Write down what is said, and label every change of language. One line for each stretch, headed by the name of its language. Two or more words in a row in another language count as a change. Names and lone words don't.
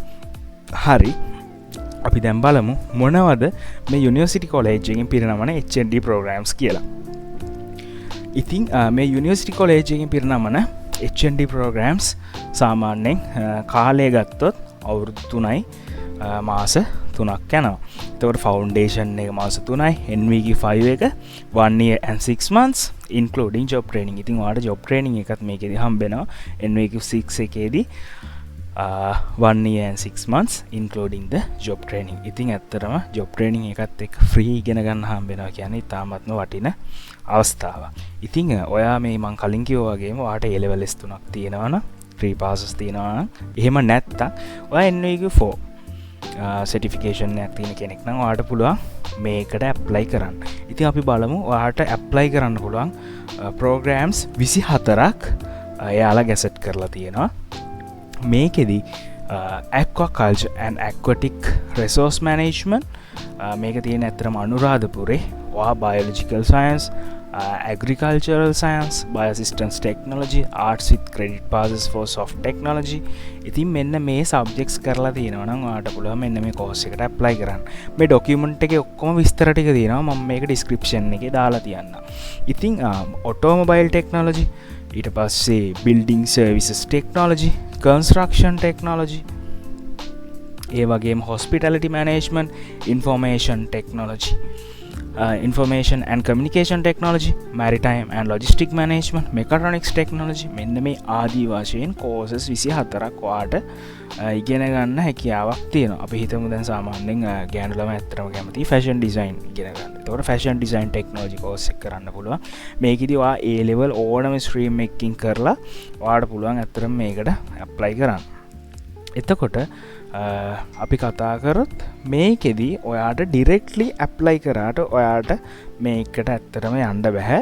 Sinhala: හරි. අපි දැන් බලමු මොනවද මේ
English: university college
Sinhala: එකකින් පිරිනමන
English: HND programs
Sinhala: කියලා. ඉතින් මේ
English: university college
Sinhala: එකකින් පිරිනමන
English: HND programs
Sinhala: සාමාන්‍යයෙන් කාලය ගත්තොත් අවුරුදු 3යි මාස 3ක් යනවා. එතකොට ෆවුන්ඩේෂන් එක මාස 3යි, NVQ5 එක
English: 1 year and 6 months including job training.
Sinhala: ඉතින් ඔයාලට
English: job training
Sinhala: එකත් මේකේදී හම්බ වෙනවා. NVQ6 එකේදී
English: 1 year and 6 months including the job training.
Sinhala: ඉතින් ඇත්තටම
English: job training
Sinhala: එකත් එක්ක free ඉගෙන ගන්න හම්බ වෙනවා කියන්නේ ඉතාමත්ම වටින අවස්ථාවක්. ඉතින් ඔයා මේ මං කලින් කිව්වා වගේම ඔයාට
English: A level
Sinhala: S3ක් තියෙනවා නම්
English: free passes
Sinhala: තියෙනවා නම් එහෙම නැත්තම් ඔයා NVQ4 සර්ටිෆිකේෂන් එකක් තියෙන කෙනෙක් නම් ඔයාට පුළුවන් මේකට ඇප්ලයි කරන්න. ඉතින් අපි බලමු ඔයාට ඇප්ලයි කරන්න පුළුවන් programs 24ක් එයාලා ගැසට් කරලා තියෙනවා. මේකෙදි aquaculture and aquatic resource management මේක තියෙන ඇත්තටම අනුරාධපුරේ.
English: ඔයා biological science, agricultural science, biosystems technology, arts with credit passes for soft technology.
Sinhala: ඉතින් මෙන්න මේ subjects කරලා තියෙනවා නම් ඔයාට පුළුවන් මෙන්න මේ course එකට apply කරන්න. මේ document එකේ ඔක්කොම විස්තර ටික තියෙනවා. මම මේක description එකේ දාලා තියන්නම්.
English: ඉතින් automobile technology,
Sinhala: ඊට පස්සේ
English: building services technology, construction technology,
Sinhala: ඒ වගේම
English: hospitality management, information technology, information and communication technology, maritime and logistic management, mechatronics technology.
Sinhala: මෙන්න මේ ආදී වශයෙන් courses 24ක් ඔයාට ඉගෙන ගන්න හැකියාවක් තියෙනවා. අපි හිතමු දැන් සාමාන්‍යයෙන් ගෑනු ළමයි ඇත්තටම කැමති
English: fashion design
Sinhala: ඉගෙන ගන්න. ඒතකොට
English: fashion design technology course
Sinhala: එක කරන්න පුළුවන්. මේකෙදි ඔයා
English: A level
Sinhala: ඕනම stream එකකින් කරලා ඔයාට පුළුවන් ඇත්තටම මේකට apply කරන්න. එතකොට අපි කතා කරොත් මේකෙදී ඔයාට
English: directly apply
Sinhala: කරාට ඔයාට මේකට ඇත්තටම යන්න බෑ.